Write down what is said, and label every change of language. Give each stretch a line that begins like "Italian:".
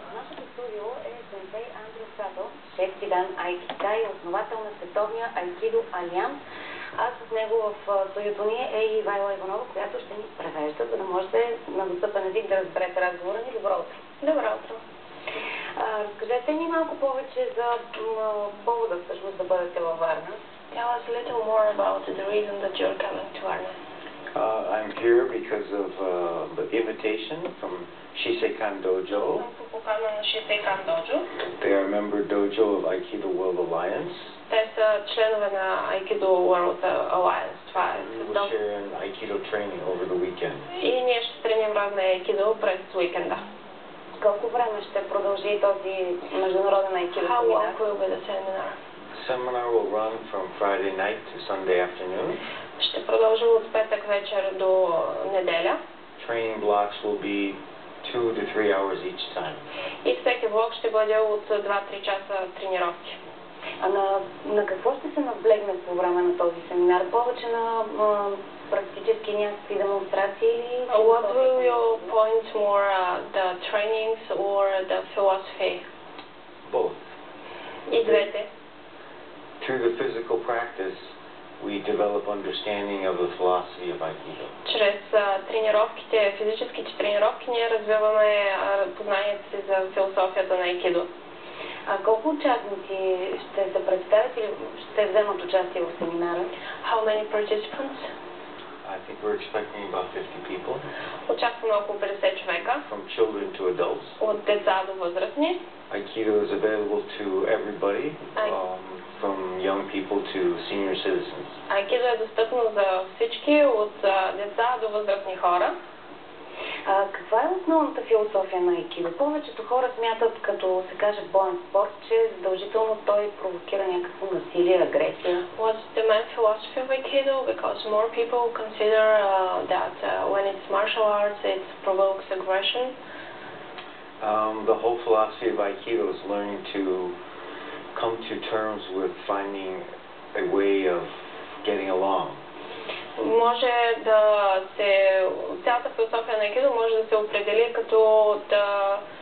Bulgarian: Нашето студио е сенсей Андрю Сато, шеф Дан Айкитай, основател на Световния Айкидо Алианс. А с него в студиото ни е и Ивайла Иванова, която ще ни превежда, за да можете на достъпен език да разберете разговора ни. Добро утро! Добро утро! Разкажете ни малко повече за повода всъщност да бъдете във Варна.
English: Tell us a little more about the reason that you're coming to Varna. I'm here because of the invitation from Shiseikan Dojo. They are member dojo of Aikido World Alliance.
Bulgarian: Те са членове на Aikido World Alliance. Това е
English: We will share an Aikido training over the weekend.
Bulgarian: И ние ще тренираме Aikido през уикенда. Колко време ще продължи този международен Aikido
English: How
Bulgarian: семинар?
English: long will be the seminar? The seminar will run from Friday night to Sunday afternoon.
Bulgarian: Ще продължи от петък вечер до неделя.
English: Training blocks will be 2 to 3 hours each time.
Bulgarian: И всеки блок ще бъде от 2-3 часа тренировки. А на какво ще се наблегне по време на този семинар? Повече на практически някакви демонстрации или...
English: What will you point more, the trainings or the philosophy? Both.
Bulgarian: И двете.
English: Through the physical practice, we develop understanding of the philosophy of Aikido.
Bulgarian: Чрез тренировките, физическите тренировки, ние развиваме познанието си за философията на Aikido. А колко участници ще се представят или ще вземат участие в семинара?
English: How many participants? I think we're expecting about 50 people.
Bulgarian: Очакваме около 50 човека.
English: From children to adults.
Bulgarian: От деца до възрастни.
English: Aikido is available to everybody, from young people to senior citizens.
Bulgarian: Aikido е достъпно за всички, от деца до възрастни хора. Каква е основната философия на Aikido? Повечето хора смятат, като се каже боен спорт, че задължително той провокира някакво насилие, агресия.
English: What's the main philosophy of Aikido? Because more people consider that when it's martial arts, it provokes aggression. The whole philosophy of Aikido is learning to come to terms with finding a way of getting along.
Bulgarian: Може да се... Цялата философия на Aikido може да се определи като да...